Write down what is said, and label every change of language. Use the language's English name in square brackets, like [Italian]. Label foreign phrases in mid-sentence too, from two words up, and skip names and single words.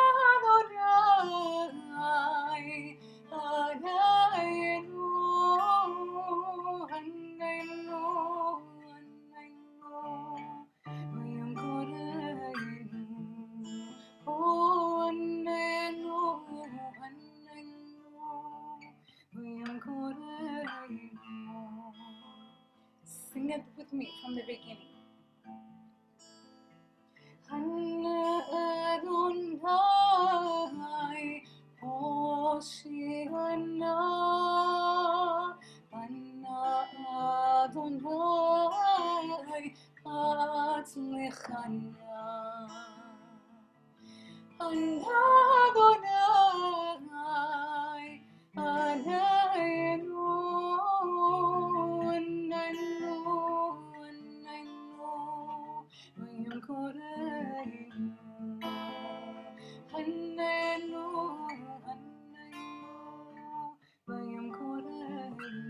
[Hebrew] אדוני עננו, עננו, עננו, ביום קראנו, oh עננו, עננו, ביום קראנו. [English] Sing it with me from the beginning. [Hebrew] אנא אדוני הושיעה נא, אנא אדוני הצליחה נא, אנא אדוני עננו, עננו, עננו, ביום קראנו, עננו, עננו, ביום קראנו.